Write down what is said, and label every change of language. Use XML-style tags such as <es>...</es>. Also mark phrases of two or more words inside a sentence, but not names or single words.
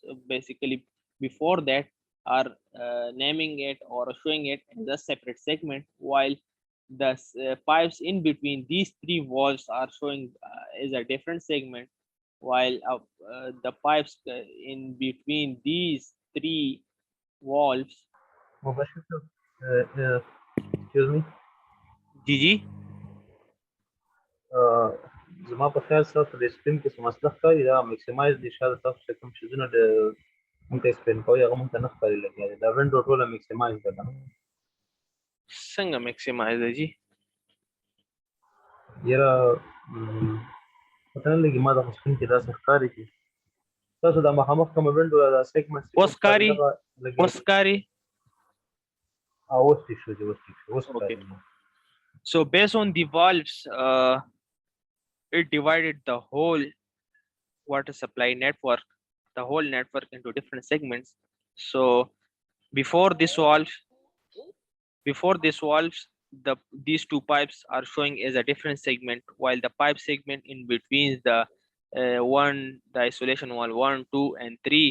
<en>Basically, before that are naming it or showing it as a separate segment, while the pipes in between these 3 walls are showing as a different segment, while the pipes in between these 3 walls. مباشرة. excuse me. GG.</en> <ps>زما په خیال سره د سکرین کې څه مسله ښکاري دا میکسیمایز دي، شاید تاسو چې کوم شیزونه د مونږ ته ایکسپلین کوي هغه مونږ ته نه ښکاري لګیا دی. دا ونډو ټوله میکسیمایز ده که نه؟ څنګه میکسیمایز دی جی؟ یاره پته نه لګي، ما د سکرین کې داسې ښکاري چې تاسو دا مخامخ کومه ونډو دا سیګمنټ اوس ښکاري؟ اوس ښکاري؟ اوس ټیک شو جی، اوس ټیک شو، اوس ښکاري.</ps> <en>So based on the valves, it divided the whole water supply network, the whole network into different segments. So before this valve, these 2 pipes are showing as a different segment, while the pipe segment in between the the isolation wall 1, 2, and 3.</en>